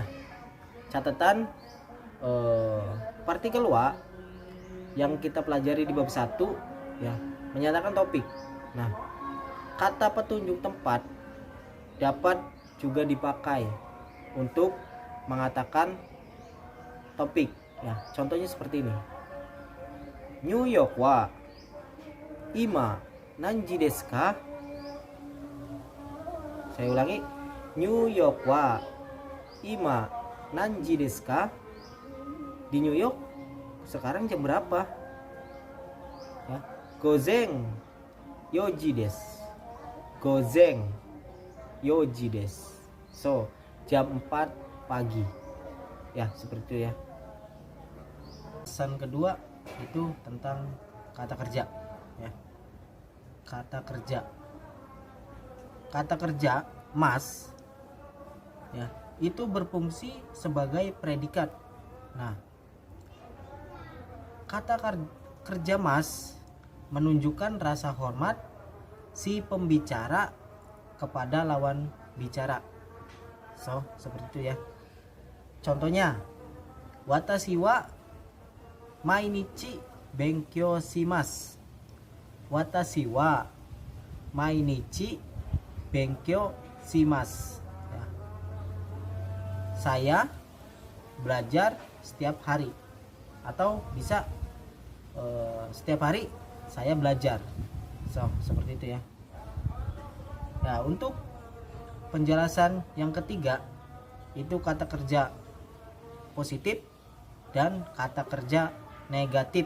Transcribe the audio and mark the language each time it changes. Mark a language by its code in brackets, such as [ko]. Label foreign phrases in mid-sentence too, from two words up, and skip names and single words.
[id] Catatan partikel wa yang kita pelajari di bab 1 ya, menyatakan topik. Nah, kata petunjuk tempat dapat juga dipakai untuk mengatakan topik ya. Contohnya seperti ini. [ja] ニューヨークは今何時ですか? [id] Saya ulangi. [ja] ニューヨークは今何時ですか? [id] Di New York sekarang jam berapa? Ya, [ja] 午前四時です. [id] So, jam 4 pagi. Ya, seperti itu ya. Pesan kedua itu tentang kata kerja ya. Kata kerja mas ya, itu berfungsi sebagai predikat. Nah, kata kerja mas menunjukkan rasa hormat si pembicara kepada lawan bicara. So, seperti itu ya. Contohnya, [ja] 私は毎日勉強します. 私は毎日勉強します ya. [id] Saya belajar setiap hari, atau bisa setiap hari saya belajar. So, seperti itu ya. Nah, untuk penjelasan yang ketiga itu kata kerja positif dan kata kerja negatif.